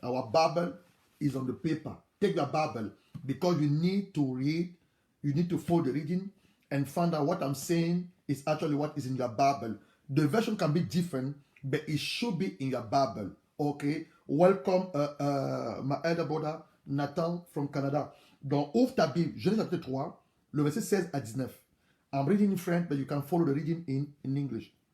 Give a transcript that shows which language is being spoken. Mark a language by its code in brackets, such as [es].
[en] Our Bible is on the paper. Take your Bible because you need to read. You need to follow the reading and find out what I'm saying is actually what is in your Bible. The version can be different, but it should be in your Bible. Okay? Welcome, my elder brother Nathan from Canada. [fr] Donc, ouvre ta Bible, Genèse chapitre 3, le verset 16 à 19. [en] I'm reading in French, but you can follow the reading in English.